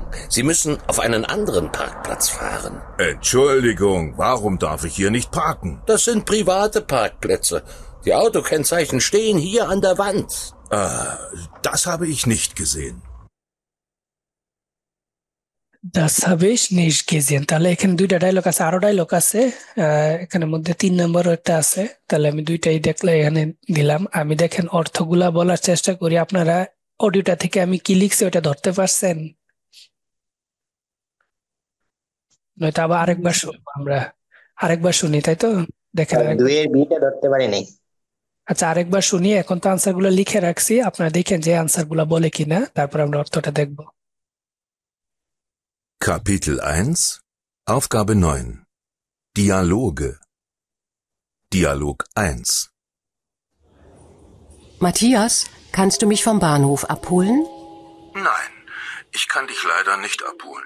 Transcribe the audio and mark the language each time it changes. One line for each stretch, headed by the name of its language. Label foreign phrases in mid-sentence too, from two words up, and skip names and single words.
German: Sie müssen auf einen anderen Parkplatz fahren. Entschuldigung, warum darf ich hier nicht parken? Das sind private Parkplätze. Die Autokennzeichen stehen hier an der Wand. Das habe ich nicht gesehen. Das habe ich nicht gesehen.
Bangla: তাহলে এখানে দুইটা ডায়লগ আছে, আরো ডায়লগ আছে, এখানে মধ্যে 3 নম্বর একটা আছে। তাহলে আমি দুইটাই দেখলে এখানে দিলাম। আমি দেখেন অর্থগুলা বলার চেষ্টা করি, আপনারা অডিওটা থেকে আমি কি লিখছি ওটা ধরতে পারছেন? নয়তো আবার আরেকবার শুনবো, আমরা আরেকবার শুনি, তাই তো? দেখেন দুইয়ের বিটা ধরতে পারি নাই। আচ্ছা, আরেকবার শুনি। এখন তো আনসার গুলো লিখে রাখছি, আপনারা দেখেন যে আনসার গুলা বলে কিনা, তারপর আমরা অর্থটা দেখবো।
German: Kapitel 1, Aufgabe 9. Dialoge. Dialog 1. Matthias, kannst du mich vom Bahnhof abholen? Nein, ich kann dich leider nicht abholen.